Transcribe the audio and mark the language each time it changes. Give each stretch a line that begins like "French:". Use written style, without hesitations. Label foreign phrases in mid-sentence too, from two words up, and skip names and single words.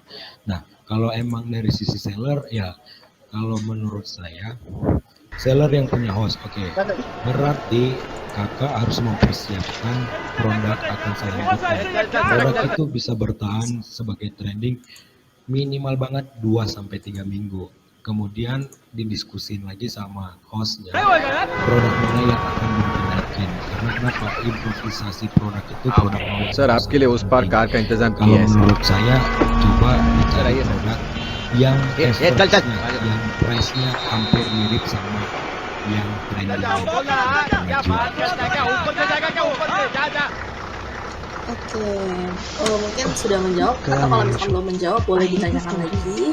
Indonesian: Nah, kalau emang dari sisi seller ya kalau menurut saya seller yang punya host, berarti kakak harus mempersiapkan produk akan selanjutnya. Produk itu bisa bertahan sebagai trending minimal banget 2-3 minggu. Kemudian didiskusin lagi sama hostnya produk mana yang akan dinaikin. Karena kenapa? Improvisasi produk itu produk knowledge.
Hindi: सर आपके लिए उस पार कार का इंतजाम
Indonesian: Kalau
Hindi: किया है सर
Indonesian: menurut saya coba mencari produk yang average-nya, yang price-nya hampir mirip sama yang trending. Oke, mungkin sudah menjawab atau kalau misalkan belum menjawab boleh ditanyakan lagi.